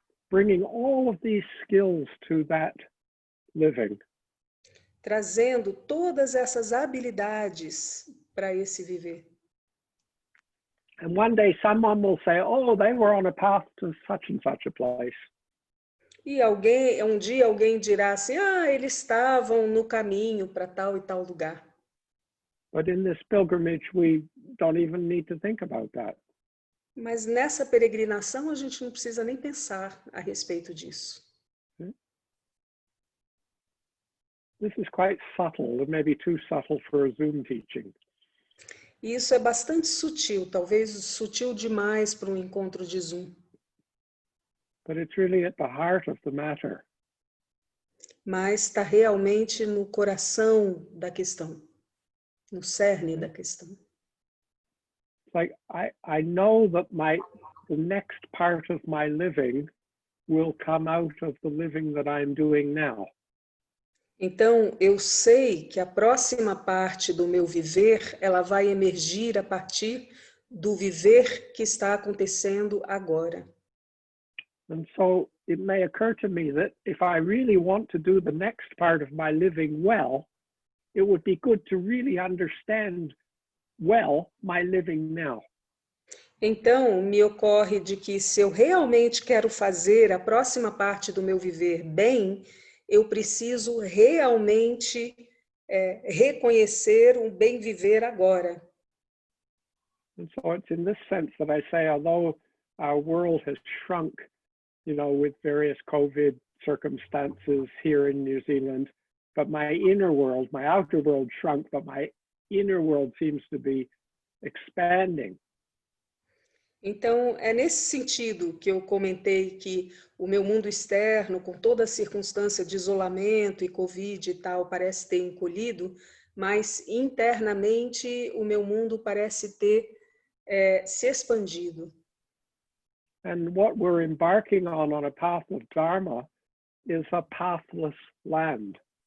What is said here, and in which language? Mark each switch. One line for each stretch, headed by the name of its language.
English: bringing all of these skills to that living.
Portuguese: Trazendo todas essas habilidades para esse viver.
English: And one day someone will say, oh, they were on a path to such and such a place.
Portuguese: E um dia alguém dirá assim, eles estavam no caminho para tal e tal lugar.
English: But in this pilgrimage, we don't even need to think about that.
Portuguese: Mas nessa peregrinação a gente não precisa nem pensar a respeito disso.
English: This is quite subtle, maybe too subtle for a Zoom teaching.
Portuguese: Isso é bastante sutil, talvez sutil demais para um encontro de Zoom.
English: But it's really at the heart of the matter.
Portuguese: Mas está realmente no coração da questão, no cerne da questão.
English: Like I know that the next part of my living will come out of the living that I'm doing now.
Portuguese: Então, eu sei que a próxima parte do meu viver, ela vai emergir a partir do viver que está acontecendo agora.
English: And so it may occur to me that if I really want to do the next part of my living well, it would be good to really understand well my living now.
Portuguese: Então, me ocorre de que se eu realmente quero fazer a próxima parte do meu viver bem, eu preciso realmente reconhecer um bem viver agora.
English: And so it's in this sense that I say, although our world has shrunk, with various COVID circumstances here in New Zealand, but my inner world, my outer world shrunk, but my inner world seems to be expanding.
Portuguese: Então, é nesse sentido que eu comentei que o meu mundo externo, com toda a circunstância de isolamento e Covid e tal, parece ter encolhido, mas internamente o meu mundo parece ter se expandido.
English: And what we're embarking on a path of Dharma is a pathless land.